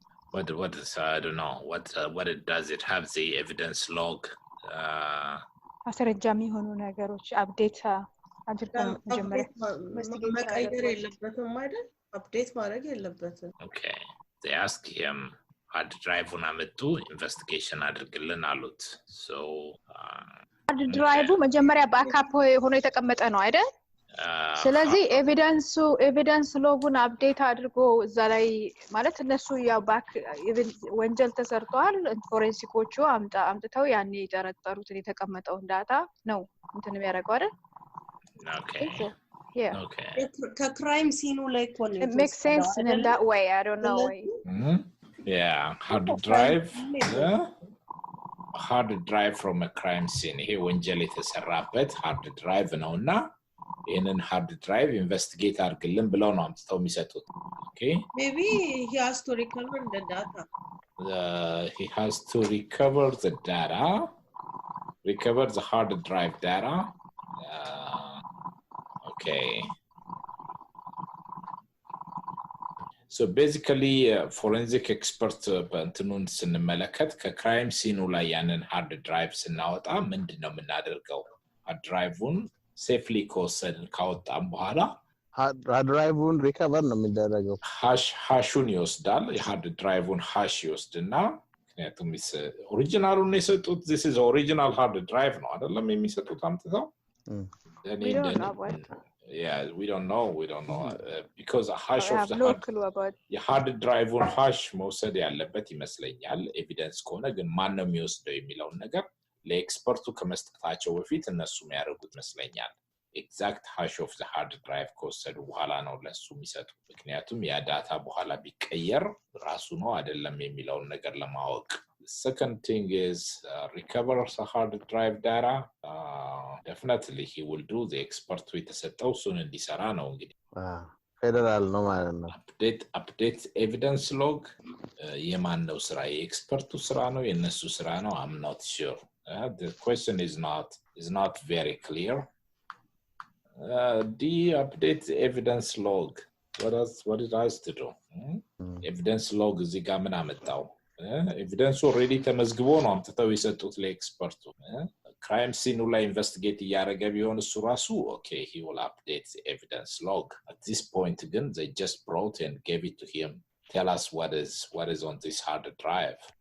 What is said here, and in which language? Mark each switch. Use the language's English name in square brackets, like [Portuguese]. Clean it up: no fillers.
[English] What is I don't know what it does it have the evidence log [Amharic] ማስረጃም የሆኑ ነገሮች አፕዴት አድርገን ጀመረ መቀየር የለበትም አይደል አፕዴት ማድረግ የለበትም [English] okay they ask him hard drive [Amharic] ና መጡ ኢንቨስቲጌሽን አድርግልን አሉት [English] so [Amharic] hard drive መጀመሪያ ባክአፕ ሆኖ የተቀመጠ ነው አይደል ስለዚህ ኤቪደንስ ሎጉን አፕዴት አድርጎ እዛ ላይ ማለት እነሱ ያው ባክ ወንጀል ተሰርቷል ፎሬንሲኮቹ አምጥተው ያኔ የጠረጠሩት የተቀመጠው ዳታ ነው እንትን የሚያደርገው አይደል [English] okay Yeah. Okay. [Amharic] ከክራይም ሲኑ ላይ እኮ ነው [English] It makes sense in that way. I don't know why. Yeah, hard drive. Hard drive from a crime scene. [Amharic] ይሄ ወንጀል የተሰራበት hard drive ነውና ይሄንን hard drive investigate አድርግልን ብለው ነው አምጥተው የሚሰጡት. [English] Okay? Maybe he has to recover the data. He has to recover the data. Recover the hard drive data. Okay. [Amharic] So basically, forensic expert በእንትኑን ስንመለከት ከክራይም ሲኑ ላይ ያንን ሃርድ ድራይቭ ስናወጣ ምንድነው የምናደርገው? ሃርድ ድራይቭን ሴፍሊ ከወሰድን ካወጣን በኋላ ሃርድ ድራይቭን ሪከቨር ነው የሚደረገው። ሃሹን ይወስዳል። የሃርድ ድራይቭን ሃሽ ይወስድና ምክንያቱም ኦሪጂናሉን የሰጡት [English] this is original hard drive [Amharic] ነው አይደለም የሚሰጡት አምጥተው We don't know what. Yeah, we don't know because a hash I of have the no clue about. hard drive on hash መውሰድ ያለበት ይመስለኛል። ኤቪደንስ ከሆነ ግን ማን ነው የሚወስደው የሚለው ነገር ለኤክስፐርቱ ከመስጠታቸው በፊት እነሱ የሚያደርጉት ይመስለኛል። ኤግዛክት [English] hash of the hard drive [Amharic] ከወሰዱ በኋላ ነው ለሱ የሚሰጡ። ምክንያቱም ያ ዳታ በኋላ ቢቀየር ራሱ ነው አይደለም የሚለውን ነገር ለማወቅ። [English] Second thing is recover the hard drive data. Definitely he will do the expert [Amharic] የተሰጠው እሱን እንዲሰራ ነው እንግዲህ ፌደራል ነው ማለት ነው። update evidence log የማን ነው ስራ? የኤክስፐርቱ ስራ ነው የነሱ ስራ ነው? [English] I'm not sure. The question is not very clear. The update evidence log. What it has to do? [Amharic] Evidence log እዚህ ጋር ምን አመጣው? ኤቪደንስ ኦሬዲ ተመዝግቦ ነው አምጥተው የሰጡት ለኤክስፐርቱ። ክራይም ሲኑ ላይ ኢንቨስቲጌት እያደረገ ቢሆን እሱ ራሱ [English] okay, he will update the evidence log. At this point ግን they just brought and gave it to him. Tell us what is on this hard drive.